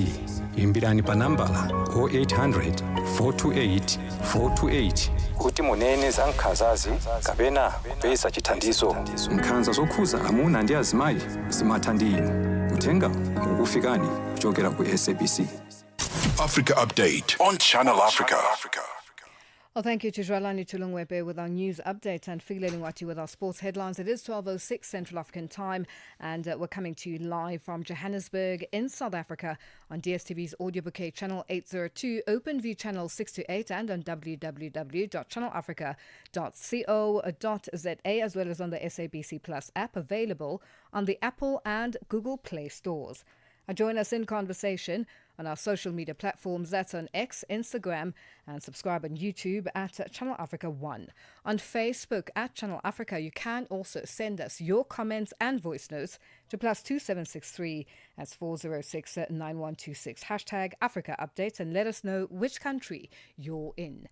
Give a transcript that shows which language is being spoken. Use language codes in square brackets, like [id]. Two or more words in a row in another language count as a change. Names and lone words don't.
[ny] Imbirani pa nambala 0800 428 428 kuti munene za nkhanzazi kapena kupeza chithandizo. Nkhanza zokhuza amuna ndi azimayi zimatha ndi inu. Uthenga ukufikani kuchokera ku SABC. [en] Africa Update on Channel Africa. Well, thank you to Jwalani Tulungwepe with our news update and Figile Lingwati with our sports headlines. It is 12:06 Central African time and we're coming to you live from Johannesburg in South Africa on DSTV's audio bouquet channel 802, OpenView channel 628 and on www.channelafrica.co.za as well as on the SABC Plus app available on the Apple and Google Play stores. Join us in conversation on our social media platforms. That's on X, Instagram, and subscribe on YouTube at Channel Africa 1. On Facebook at Channel Africa, you can also send us your comments and voice notes to +2763 that's 406 9126 hashtag Africa Update and let us know which country you're in.